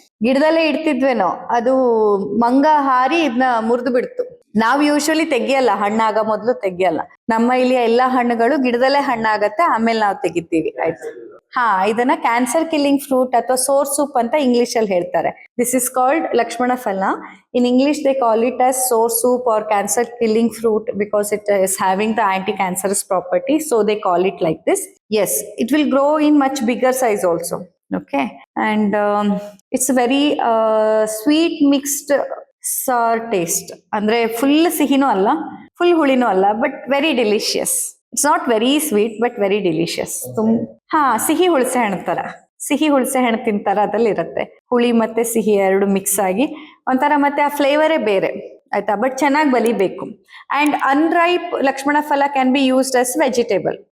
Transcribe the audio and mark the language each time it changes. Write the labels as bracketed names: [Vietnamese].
[Kannada] ಗಿಡದಲ್ಲೇ ಇಡ್ತಿದ್ವೇನೋ, ಅದು ಮಂಗ ಹಾರಿ ಇದನ್ನ ಮುರಿದು ಬಿಡ್ತು. ನಾವು ಯೂಶುವಲಿ ತೆಗಿಯಲ್ಲ, ಹಣ್ಣಾಗ ಮೊದಲು ತೆಗಿಯಲ್ಲ. ನಮ್ಮ ಇಲ್ಲಿ ಎಲ್ಲಾ ಹಣ್ಣುಗಳು ಗಿಡದಲ್ಲೇ ಹಣ್ಣಾಗತ್ತೆ, ಆಮೇಲೆ ನಾವು ತೆಗಿತೀವಿ. ಆಯ್ತು? ಇದನ್ನ ಕ್ಯಾನ್ಸರ್ ಕಿಲ್ಲಿಂಗ್ ಫ್ರೂಟ್ ಅಥವಾ ಸೋರ್ ಸೂಪ್ ಅಂತ ಇಂಗ್ಲಿಷ್ ಅಲ್ಲಿ ಹೇಳ್ತಾರೆ. [English] This is called Lakshmana phala. In English they call it as soursop or cancer killing fruit because it is having the anti-cancerous property, so they call it like this. Yes, it will grow in much bigger size also. Okay, and it's a very sweet mixed sour taste. [Kannada] ಅಂದ್ರೆ full ಸಿಹಿನೂ ಅಲ್ಲ, full ಹುಳಿನೂ ಅಲ್ಲ, [English] But very delicious. It's not very sweet but very delicious. [Kannada] ಸಿಹಿ ಹುಣಸೆ ಹಣ್ಣು ತರ, ಸಿಹಿ ಹುಣಸೆ ಹಣ್ಣು ತಿಂತಾರ ಅದ್ರಲ್ಲಿ ಇರುತ್ತೆ. ಹುಳಿ ಮತ್ತೆ ಸಿಹಿ 2 ಮಿಕ್ಸ್ ಆಗಿ ಒಂಥರ, ಮತ್ತೆ ಆ ಫ್ಲೇವರೇ ಬೇರೆ. ಆಯ್ತಾ, ಬಟ್ ಚೆನ್ನಾಗಿ ಬಲಿಬೇಕು. [English] And unripe Lakshmana phala can be used as vegetable.